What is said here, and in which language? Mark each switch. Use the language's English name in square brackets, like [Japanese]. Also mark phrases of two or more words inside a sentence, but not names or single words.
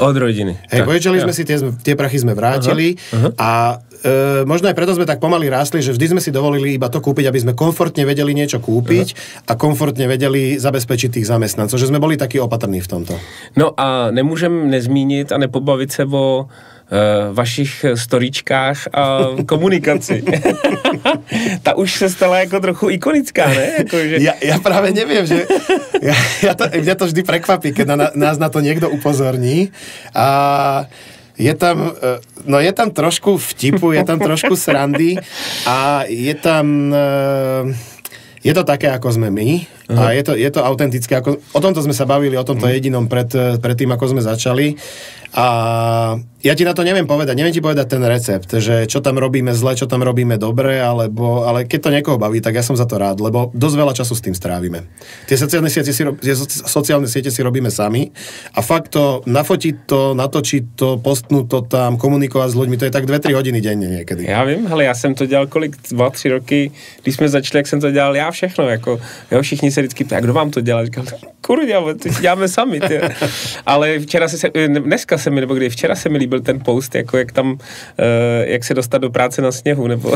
[Slovak] Od rodiny. Hej, požičali sme si, tie prachy sme vrátili a možno aj preto sme tak pomaly rástli, že vždy sme si dovolili iba to kúpiť, aby sme komfortne vedeli niečo kúpiť a komfortne vedeli zabezpečiť tých zamestnancov, že sme boli takí opatrní v tomto. [Czech] No a nemôžem nezmínit a nepobavit se o vašich storíčkách a komunikaci. Ta už se stala jako trochu ikonická, ne? Jako, že... [Slovak] Ja práve neviem, že mňa to vždy prekvapí, keď nás na to niekto upozorní a je tam trošku vtipu, je tam trošku srandy a je to také, ako sme my a je to autentické. O tomto sme sa bavili, o tomto jedinom pred tým, ako sme začali a ja ti na to neviem ti povedať ten recept, že čo tam robíme zle, čo tam robíme dobre, ale keď to niekoho baví, tak ja som za to rád, lebo dosť veľa času s tým strávime. Tie sociálne siete si robíme sami a fakt to nafotiť to, natočiť to, postnúť to tam, komunikovať s ľuďmi, to je tak 2-3 hodiny denne niekedy. [Czech] Já vím, hele, já jsem to dělal 2-3 roky, když jsme začali, jak jsem to dělal já všechno, jako, jo, všichni se vždycky ptají, kdo vám to dělal? Říkal, kurňa, to děláme sami, ty. Ale včera se mi líbil ten post, jako jak tam, jak se dostat do práce na sněhu, nebo...